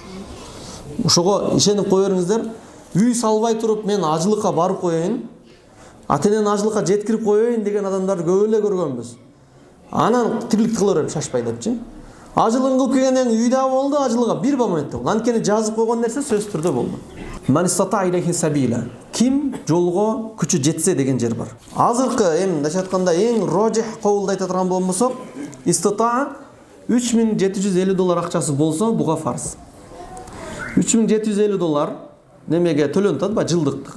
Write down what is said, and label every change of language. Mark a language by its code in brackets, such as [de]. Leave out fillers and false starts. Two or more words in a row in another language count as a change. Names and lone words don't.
[ky] Ошого ишенип кое бериңиздер. Үй салбай туруп мен ажылыкка барып коеюн, ата-энени ажылыкка жеткирип коеюн деген адамдарды көп эле көргөнбүз. Анан тирлик кыла берип шашпай депчи. Ажылыгын кылып келгенден кийин үйдө болду, ажылыгы бир моментте болду. Анткени жазып койгон нерсе сөз түрдө болду. [ar] من استطاع إليه سبيلا. [ky] Ким жолго күчү жетсе деген жер бар. Азыркы эми мындайча айтканда эң рожих кабылдай турган болмосок, истата $3750 акчасы болсо буга фарз. $3750 немеге төлөнүп атат, жылдык.